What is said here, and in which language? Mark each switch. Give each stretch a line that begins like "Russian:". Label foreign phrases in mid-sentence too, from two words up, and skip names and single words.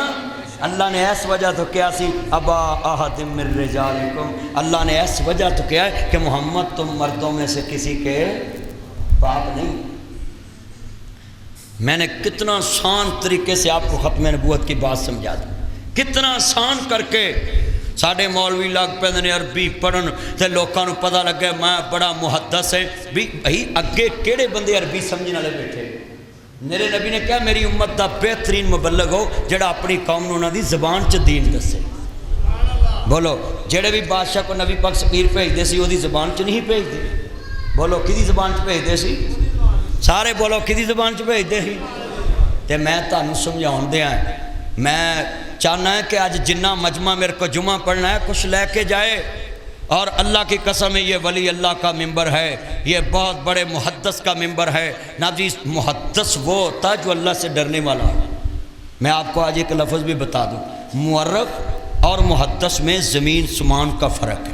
Punjabi: اللہ نے اس وجہ تو کیا سی
Arabic: ابا احد من رجالکم،
Urdu: اللہ نے اس وجہ تو کیا ہے کہ محمد تم مردوں میں سے کسی کے باپ نہیں۔ میں نے کتنا آسان طریقے سے آپ کو ختم نبوت کی بات سمجھا دی، کتنا آسان کر کے
Punjabi: ساڈے مولوی لگ پے عربی پڑھن تے لوکاں نوں پتہ لگے میں بڑا محدث ہے بھی بھائی اگے کہڑے بندے عربی سمجھنے والے بیٹھے. میرے نبی نے کہا میری امت دا بہترین مبلغ ہو جڑا اپنی قوم نوں انہاں دی زبان چ دین دسے. بولو جڑے بھی بادشاہ کو نبی پاک سفیر بھیجدے سی اودی زبان چ نہیں بھیجدے. بولو کدی زبان چ بھیجدے سی؟ سارے بولو کدی زبان چ بھیجدے سی؟ تے میں تانوں سمجھاؤن دیاں میں چاہنا ہے کہ آج جنہ مجمع میرے کو جمعہ پڑھنا ہے کچھ لے کے جائے.
Urdu: اور اللہ کی قسم ہے یہ ولی اللہ کا ممبر ہے, یہ بہت بڑے محدث کا ممبر ہے. ناجی محدث وہ ہوتا ہے جو اللہ سے ڈرنے والا ہے. میں آپ کو آج ایک لفظ بھی بتا دوں, مورخ اور محدث میں زمین سمان کا فرق ہے.